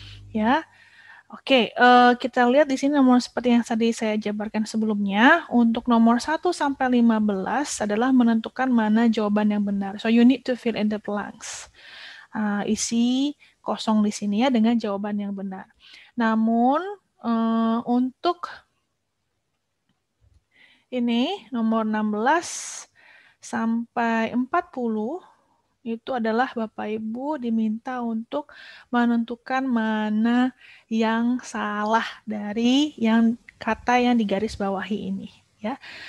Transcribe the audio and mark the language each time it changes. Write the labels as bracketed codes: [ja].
[id] Ya, oke, kita lihat di sini nomor seperti yang tadi saya jabarkan sebelumnya. Untuk nomor 1 sampai 15 adalah menentukan mana jawaban yang benar. [en] So you need to fill in the blanks. [id] Isi kosong di sini ya dengan jawaban yang benar. Namun untuk ini nomor 16 sampai 40 itu adalah Bapak Ibu diminta untuk menentukan mana yang salah dari yang kata yang digarisbawahi ini ya.